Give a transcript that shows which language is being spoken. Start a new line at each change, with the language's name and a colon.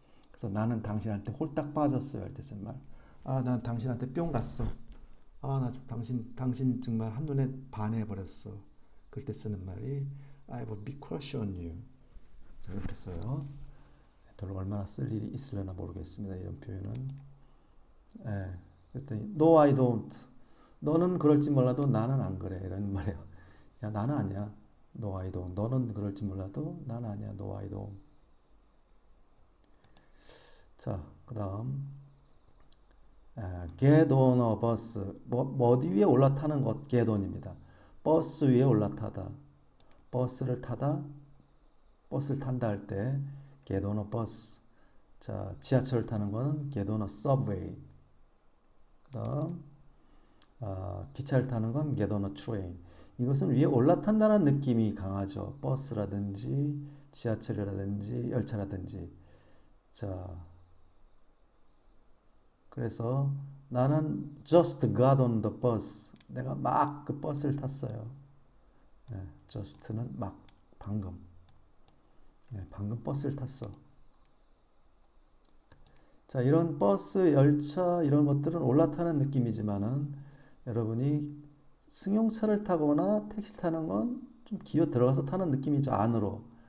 Korean: 그래서 나는 당신한테 홀딱 빠졌어요. 할 때 쓴 말. 난 당신한테 뿅 갔어. 나 당신 정말 한눈에 반해버렸어. 그럴 때 쓰는 말이
English: I have a big crush on you.
Korean: 이렇게 써요. 별로 얼마나 쓸 일이 있으려나 모르겠습니다. 이런 표현은. 그랬더니
English: No, I don't.
Korean: 너는 그럴지 몰라도 나는 안 그래. 이런 말이에요. 야, 나는 아니야.
English: No, I don't.
Korean: 너는 그럴지 몰라도 나는 아니야.
English: No, I don't.
Korean: 자, 그 다음
English: get on a bus.
Korean: 어디 위에 올라타는 것 get on입니다. 버스 위에 올라타다. 버스를 타다. 버스를 탄다 할 때
English: get on a bus.
Korean: 자, 지하철을 타는 거는
English: get on a subway.
Korean: 그 다음 기차를 타는 건
English: get on a train.
Korean: 이것은 위에 올라탄다는 느낌이 강하죠. 버스라든지 지하철이라든지 열차라든지. 자, 그래서 나는
English: just got on the bus.
Korean: 내가 막 그 버스를 탔어요. just는 막 방금. 방금 버스를 탔어. 자, 이런 버스, 열차 이런 것들은 올라타는 느낌이지만은 여러분이 승용차를 타거나 택시 타는 건 좀 기어 들어가서 타는 느낌이죠. 안으로.